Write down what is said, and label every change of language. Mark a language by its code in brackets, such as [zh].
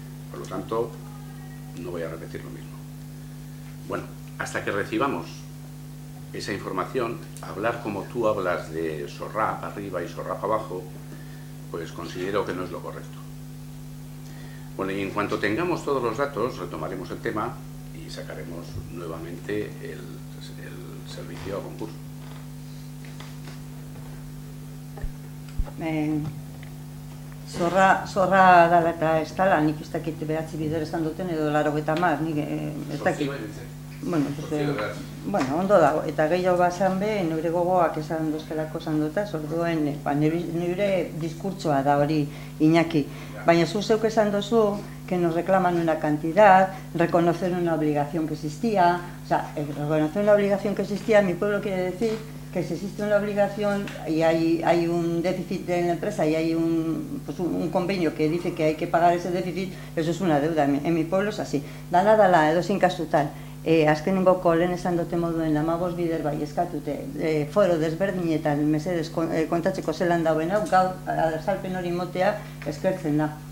[es] Por lo tanto, no voy a repetir lo mismo. Bueno, hasta que recibamos esa información, hablar como tú hablas de sorrá para arriba y sorrá para abajo, pues considero que no es lo correcto. Bueno, y en cuanto tengamos todos los datos, retomaremos el tema y sacaremos nuevamente el servicio a concurso. [eu] Zorra dala eta ez dala, nik ez dakit behatzi bider esan duten edo 80, nik ez dakit. Bueno, ondo dago, eta gehiago bazan be, nire gogoak esan doztelako esan dutaz, orduen, nire diskurtsoa da hori Iñaki. Baina zu zeuk esan dozu, [es] que nos reclaman una cantidad, reconocer una obligación que existía, o sea, reconocer una obligación que existía, mi pueblo quiere decir que si existe una obligación y hay un déficit en la empresa y hay un convenio que dice que hay que pagar ese déficit, eso es una deuda. En mi pueblo es así. [eu] Dala, edozein kasutan. Azkenengoko lehen esan dute moduen 15 bider bai eskatute foro desberdinetan mesedez kontatzeko zelan dauen hau, gaur azalpen hori motea eskertzen da.